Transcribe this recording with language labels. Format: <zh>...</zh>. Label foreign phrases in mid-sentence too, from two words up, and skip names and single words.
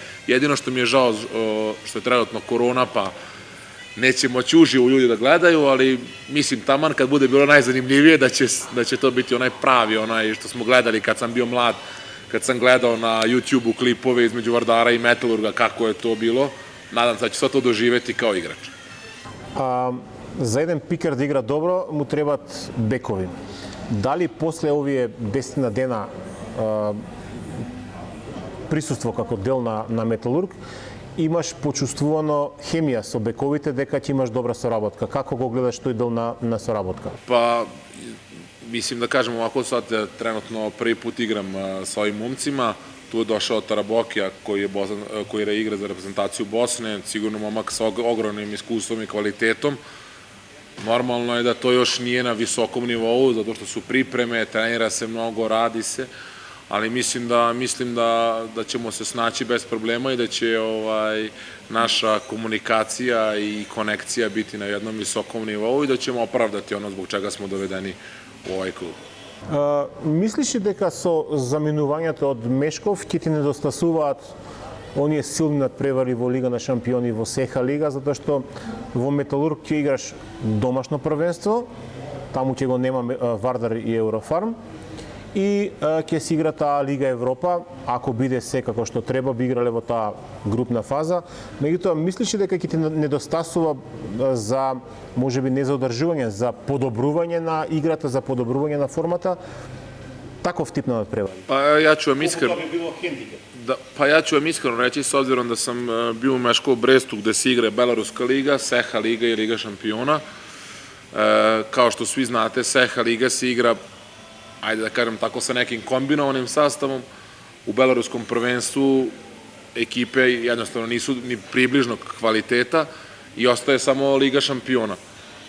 <sr>Jedino što mi je žao što je trenutno korona pa neće moći uživo ljudi da gledaju, ali mislim taman kad bude bilo najzanimljivije da će to biti onaj pravi, onaj što smo gledali kad sam bio mlad, kad sam gledao na YouTube-u klipove između Vardara i Metalurga, kako je to bilo. Nadam se da će sve to doživeti kao igrač.</sr> <mk>За еден пикер да игра добро, му требат бекови. Дали после овие 10 дена присуство како дел на Металург, имаш почувствувано хемија со бековите дека ќе имаш добра соработка? Како го гледаш тој дел на соработка?</mk> <sr>Pa, mislim da kažem ovako, sad trenutno prvi put igram sa ovim momcima, tu je došao Tarabokija koji igra za reprezentaciju Bosne, sigurno momak sa ogromnim iskustvom i kvalitetom. Normalno je da to još nije na visokom nivou, zato što su pripreme, trenira se mnogo, radi se, ali mislim da ćemo se snaći bez problema i da će naša komunikacija i konekcija biti na jednom visokom nivou i da ćemo opravdati ono zbog čega smo dovedeni u ovaj klub.</sr> <mk>Мислиш ли дека со заминувањето од Мешков ќе ти недостасуваат оние силни надпревари во Лига на шампиони, во СЕХА лига, затоа што во Металург ќе играш домашно првенство, таму ќе го нема Вардар и Еврофарм, и ќе се игра таа Лига Европа, ако биде се како што треба, би играле во таа групна фаза. Меѓутоа, мислиш ли дека ќе ти недостасува за, можеби не за одржување, за подобрување на играта, за подобрување на формата, таков тип на надпревари?</mk> <sr>Pa ja ću vam iskreno...</sr> <mk>Колку тоа би било хендикеп?</mk> <sr>Pa ja ću vam iskreno reći, s obzirom da sam bio u Meškov Brestu gde se igra Belaruska liga, SEHA liga i Liga šampiona. Kao što svi znate, SEHA liga se igra, ajde da kažem tako, sa nekim kombinovanim sastavom. U belaruskom prvenstvu ekipe jednostavno nisu ni približno kvaliteta i ostaje samo Liga šampiona.</sr>